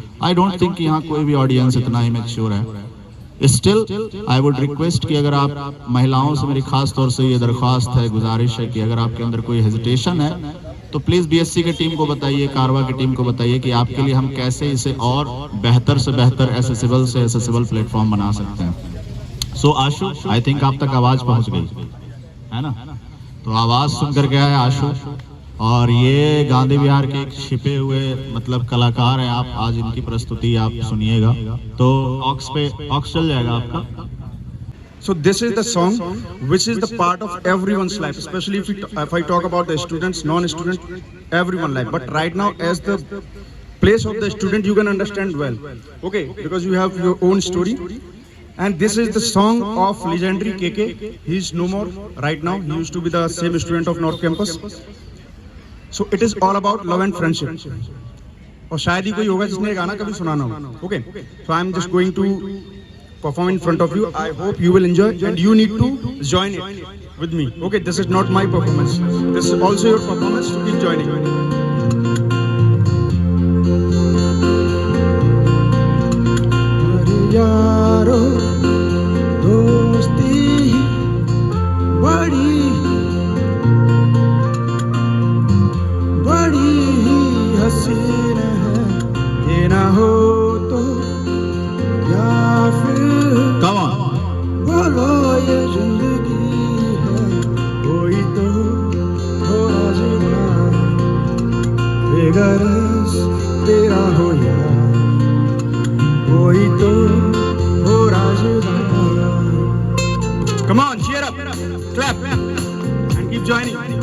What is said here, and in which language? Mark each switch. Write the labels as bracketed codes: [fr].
[en] I don't think [hi] यहाँ कोई भी ऑडियंस इतना इमेच्योर है। [en] still I would request [hi] कि अगर आप महिलाओं से, मेरी खास तौर से ये दरख्वास्त है, गुजारिश है कि अगर आपके अंदर कोई हेजिटेशन है तो प्लीज बीएससी की टीम को बताइए, कारवा की टीम को बताइए कि आपके लिए हम कैसे इसे और बेहतर से बेहतर एसेसिबल प्लेटफॉर्म बना सकते हैं। सो आशु, [en] I think [hi] आप तक आवाज पहुंच गई है ना? तो आवाज सुनकर गया है आशु, और ये गांधी विहार के एक छिपे हुए मतलब कलाकार हैं आप। आज इनकी प्रस्तुति आप सुनिएगा। तो ऑक्स चल जाएगा आपका। [en] So this is the song which is the part of everyone's life, especially if I talk about the students, non-student, everyone's life. But right now, as the place of the student, you can understand well, okay? Because you have your own story. And this is the song of legendary KK. He is no more right now. He used to be the same student of North Campus. So it is all about love and friendship. [hi] और शायद ही कोई होगा जिसने ये गाना कभी सुना ना हो, okay? [en] So I am just going to perform in front of you. I hope you will enjoy and you need to join it with me. Okay, this is not my performance. This is also your performance, so keep joining. [hi] यारो दोस्ती बड़ी बड़ी हसीन है, ये ना हो तो या फिर बोलो ये जिंदगी है, कोई तो हो राज़िदा, बेगरज तेरा हो यार, कोई तो हो राज़िदा। [en] Come on, cheer up, clap, and keep joining.